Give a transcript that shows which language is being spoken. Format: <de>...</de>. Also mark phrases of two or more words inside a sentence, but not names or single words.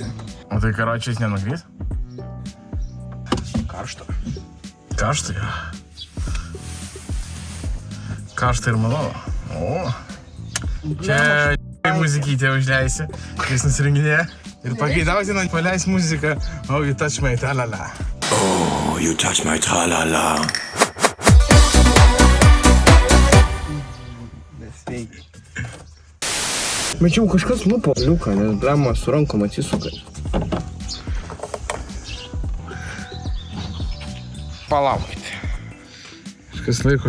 <lt>O tai karočiais nenugrys? Karšta. Karšta yra. Karšta ir malonu. O. Čia muzikytė užleisi, jis nusirenginėja ir pageidautina paleis muziką</lt> <en>Oh, you touch my tra-la-la. Oh, you touch my tra-la-la.</en> <lt>Nesveikia. Mačiau, kažkas lupo liuką, nes blema su rankom atsisuka. Palaukite. Kažkas laiko.</lt>